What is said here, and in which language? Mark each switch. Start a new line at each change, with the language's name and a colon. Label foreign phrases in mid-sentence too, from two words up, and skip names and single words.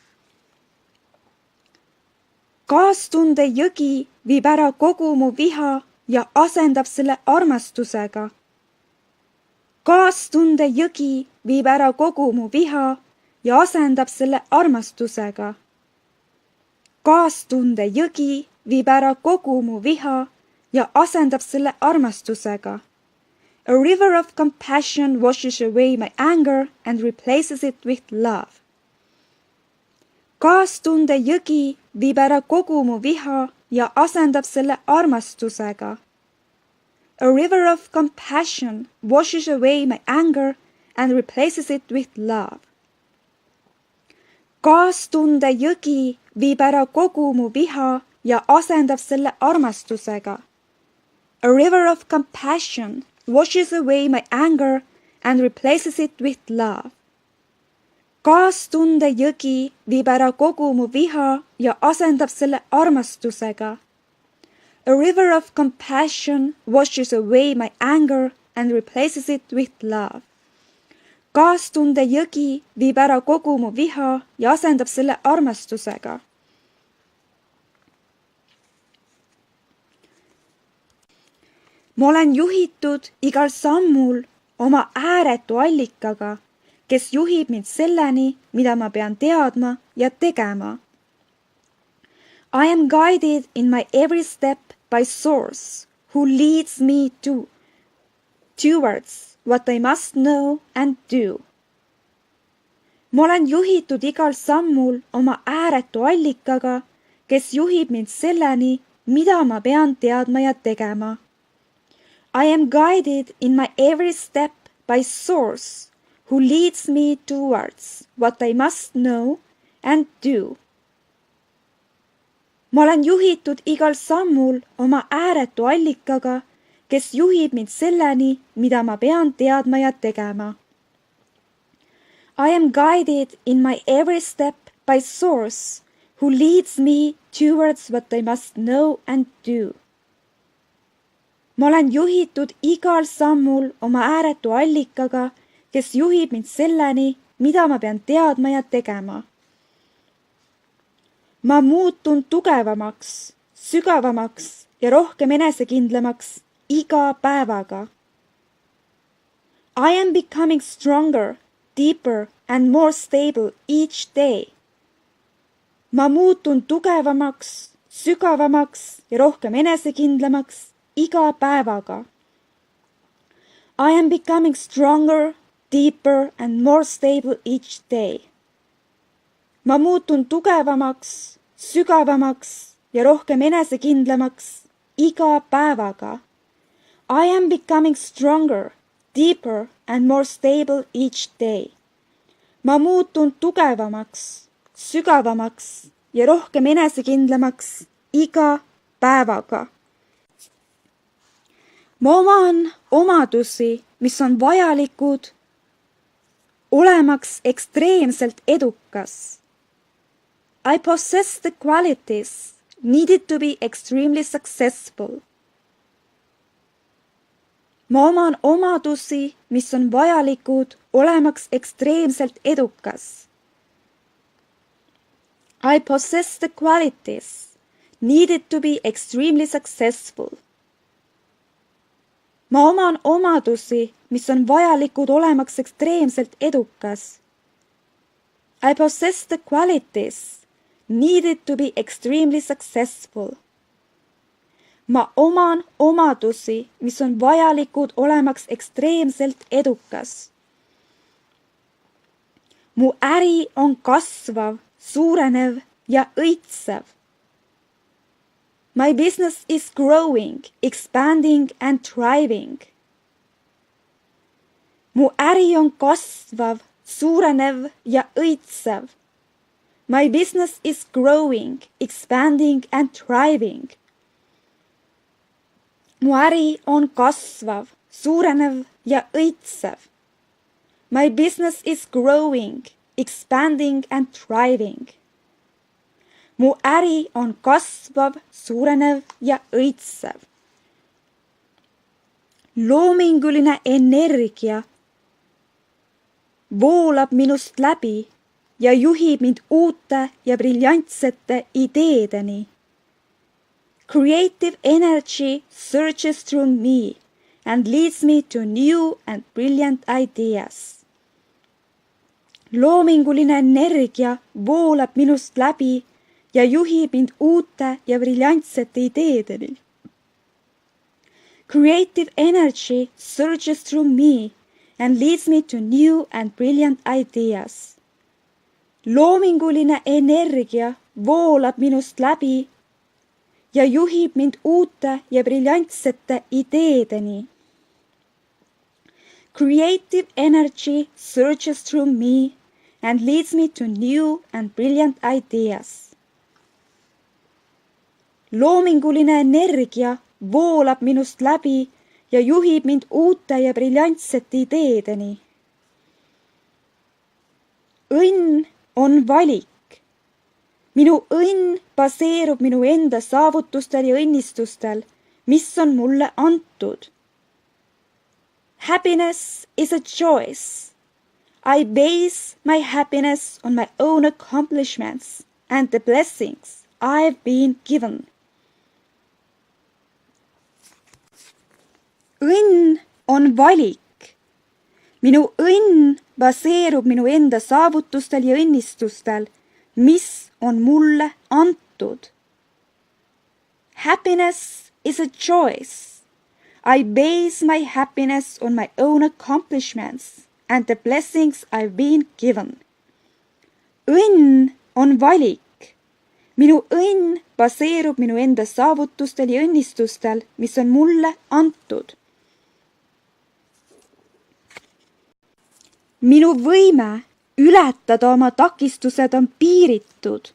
Estonian: Kaastunde jõgi viib ära kogu mu viha ja asendab selle armastusega. Kaastunde jõgi viib ära kogu mu viha ja asendab selle armastusega. Kaastunde jõgi viib ära kogu mu viha ja asendab selle armastusega.
English: A river of compassion washes away my anger and replaces it with love.
Estonian: Kaastunde jõgi viib ära kogu mu viha ja asendab selle armastusega.
English: A river of compassion washes away my anger and replaces it with love.
Estonian: Kaastunde jõgi viib ära kogu mu viha ja asendab selle armastusega.
English: A river of compassion washes away my anger and replaces it with love.
Estonian: Kaastunde jõgi viib ära kogu mu viha ja asendab selle armastusega.
English: A river of compassion washes away my anger and replaces it with love.
Estonian: Kaastunde jõgi viib ära kogu mu viha ja asendab selle armastusega. Ma olen juhitud igal sammul oma ääretu allikaga, kes juhib mind selleni, mida ma pean teadma ja tegema.
English: I am guided in my every step by Source, who leads me towards what I must know and do.
Estonian: Ma olen juhitud igal sammul oma ääretu allikaga, kes juhib mind selleni, mida ma pean teadma ja tegema.
English: I am guided in my every step by Source, who leads me towards what I must know and do.
Estonian: Ma olen juhitud igal sammul oma ääretu allikaga, kes juhib mind selleni, mida ma pean teadma ja tegema.
English: I am guided in my every step by Source, who leads me towards what I must know and do.
Estonian: Ma olen juhitud igal sammul oma ääretu allikaga, kes juhib mind selleni, mida ma pean teadma ja tegema. Ma muutun tugevamaks, sügavamaks ja rohkem enesekindlamaks iga päevaga.
English: I am becoming stronger, deeper and more stable each day.
Estonian: Ma muutun tugevamaks, sügavamaks ja rohkem enesekindlamaks iga päevaga.
English: I am becoming stronger, deeper and more stable each day.
Estonian: Ma muutun tugevamaks, sügavamaks ja rohkem enesekindlamaks iga päevaga.
English: I am becoming stronger, deeper and more stable each day.
Estonian: Ma muutun tugevamaks, sügavamaks ja rohkem enesekindlamaks iga päevaga. Ma oman omadusi, mis on vajalikud, olemaks ekstreemselt edukas.
English: I possess the qualities needed to be extremely successful.
Estonian: Ma oman omadusi, mis on vajalikud, olemaks ekstreemselt edukas.
English: I possess the qualities needed to be extremely successful.
Estonian: Ma oman omadusi, mis on vajalikud olemaks ekstreemselt edukas.
English: I possess the qualities needed to be extremely successful.
Estonian: Ma oman omadusi, mis on vajalikud olemaks ekstreemselt edukas. Mu äri on kasvav, suurenev ja õitsev.
English: My business is growing, expanding and thriving.
Estonian: Mu äri on kasvav, suurenev ja õitsev.
English: My business is growing, expanding and thriving.
Estonian: Mu äri on kasvav, suurenev ja õitsev.
English: My business is growing, expanding and thriving.
Estonian: Mu äri on kasvav, suurenev ja õitsev. Loominguline energia voolab minust läbi ja juhib mind uute ja briljantsete ideedeni.
English: Creative energy surges through me and leads me to new and brilliant ideas.
Estonian: Loominguline energia voolab minust läbi ja juhib mind uute ja briljantsete ideedeni.
English: Creative energy surges through me and leads me to new and brilliant ideas.
Estonian: Loominguline energia voolab minust läbi ja juhib mind uute ja briljantsete ideedeni.
English: Creative energy surges through me and leads me to new and brilliant ideas.
Estonian: Loominguline energia voolab minust läbi ja juhib mind uute ja briljantsete ideedeni. Õnn on valik. Minu õnn baseerub minu enda saavutustel ja õnnistustel, mis on mulle antud.
English: Happiness is a choice. I base my happiness on my own accomplishments and the blessings I've been given.
Estonian: Õnn on valik. Minu õnn baseerub minu enda saavutustel ja õnnistustel, mis on mulle antud.
English: Happiness is a choice. I base my happiness on my own accomplishments and the blessings I've been given.
Estonian: Õnn on valik. Minu õnn baseerub minu enda saavutustel ja õnnistustel, mis on mulle antud. Minu võime ületada oma takistused on piiritud.